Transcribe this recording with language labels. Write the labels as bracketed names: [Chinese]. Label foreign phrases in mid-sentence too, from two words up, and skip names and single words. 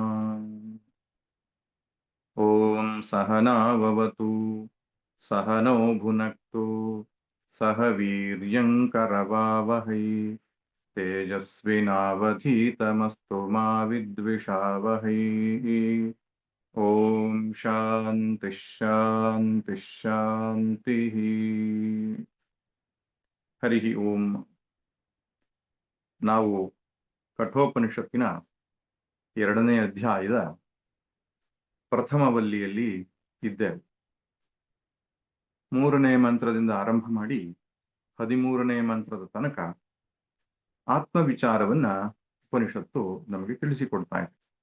[Sanskrit] ॐ सहना भवतु सहनौ भुनक्तु सह वीर्यङ्करवावहै तेजस्विनावधीतमस्तु मा विद्विषावहै। ॐ शान्तिः शान्तिः शान्तिः। हरिः ಓಂ. [Kannada] ನಾವು ಕಠೋಪನಿಷತ್ತಿನ 2ನೇ ಅಧ್ಯಾಯದ ಪ್ರಥಮ ವಲ್ಲಿಯಲ್ಲಿ ಇದ್ದೇವೆ. 3ನೇ ಮಂತ್ರದಿಂದ ಆರಂಭ ಮಾಡಿ 13ನೇ ಮಂತ್ರದ ತನಕ ಆತ್ಮವಿಚಾರವನ್ನ ಉಪನಿಷತ್ತು ನಮಗೆ ತಿಳಿಸಿಕೊಡ್ತಾ ಇದೆ.